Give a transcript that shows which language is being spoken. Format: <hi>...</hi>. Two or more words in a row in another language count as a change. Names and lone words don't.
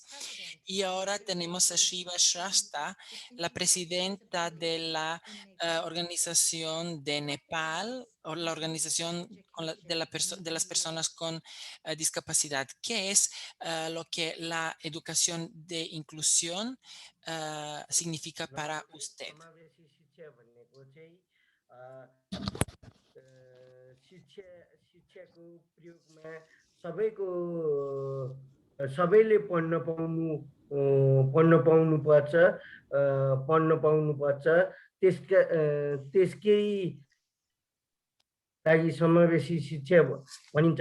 <es>Y ahora tenemos a Shiva Shasta, la presidenta de la organización de Nepal, o la organización de las personas con discapacidad. ¿Qué es lo que la educación de inclusión significa para usted?</es> <ne>शिक्षाको प्रयोगमा सबैको सबैले पढ्न पाउनुपर्छ त्यसकै लागि समावेशी शिक्षा भनिन्छ।</ne>